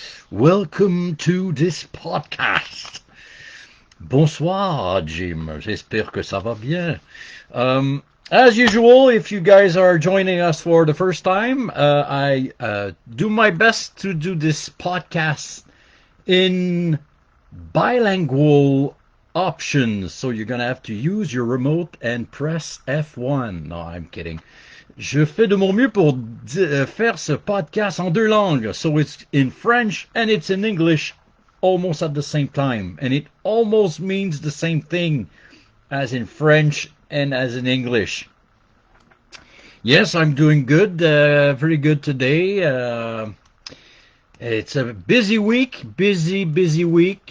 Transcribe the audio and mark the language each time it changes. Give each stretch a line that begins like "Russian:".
English: Welcome to this podcast.
French: Bonsoir Jim, j'espère que ça va bien.
English: As usual, if you guys are joining us for the first time, I do my best to do this podcast in bilingual options. So you're going to have to use your remote and press F1. No, I'm kidding.
French: Je fais de mon mieux pour faire ce podcast en deux langues.
English: So it's in French and it's in English almost at the same time. And it almost means the same thing as in French and as in English. Yes, I'm doing good, very good today. It's a busy week, busy week.